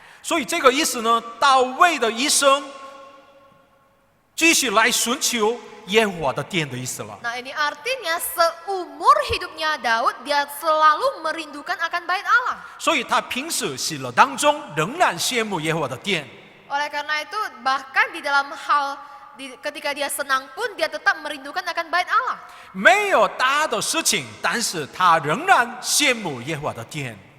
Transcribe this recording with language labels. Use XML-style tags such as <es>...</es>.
<zh>所以这个意思呢，大卫的一生继续来寻求耶和华的殿的意思了。</zh> <id>Nah, ini artinya seumur hidupnya Daud dia selalu merindukan akan bait Allah.</id> <zh>所以他平时喜乐当中仍然羡慕耶和华的殿。</zh> <id>Oleh karena itu bahkan di dalam ketika dia senang pun dia tetap merindukan akan bait Allah.</id> <zh>没有大的事情，但是他仍然羡慕耶和华的殿。</zh>